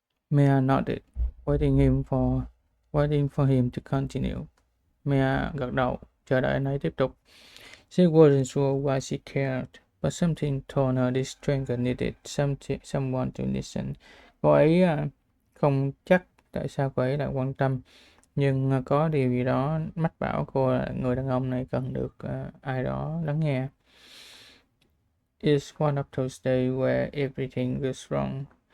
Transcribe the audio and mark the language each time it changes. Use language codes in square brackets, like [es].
[en] Mia nodded, waiting for him to continue. [vi] Mia gật đầu, chờ đợi anh ấy tiếp tục. [en] She wasn't sure why she cared, but something told her this stranger needed someone to listen. [vi] Cô ấy không chắc tại sao cô ấy lại quan tâm, nhưng có điều gì đó mách bảo cô là người đàn ông này cần được ai đó lắng nghe. [en] It's one of those days where everything goes wrong.